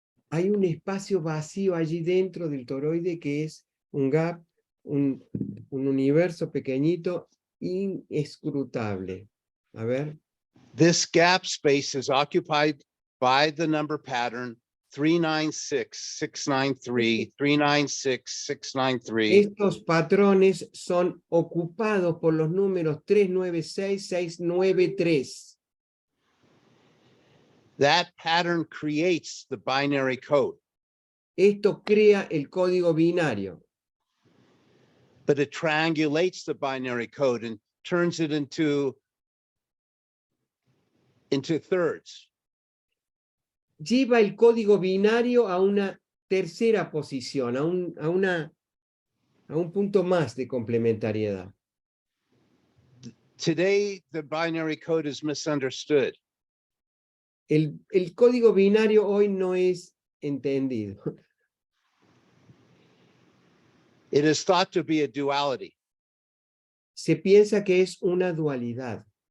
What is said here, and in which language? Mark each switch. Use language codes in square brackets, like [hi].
[es] Hay un espacio vacío allí dentro del toroide que es un gap, un universo pequeñito, inescrutable. A ver. [en] This gap space is occupied by the number pattern 396693, 396693. [es] Estos patrones son ocupados por los números 396693. [en] That pattern creates the binary code, [es] Esto crea el código binario, [en] but it triangulates the binary code and turns it into thirds. [es] lleva el código binario a una tercera posición, a un punto más de complementariedad. [en] Today, the binary code is misunderstood. [es] El código binario hoy no es entendido. [en] It is thought to be a duality. [es] Se piensa que es una dualidad.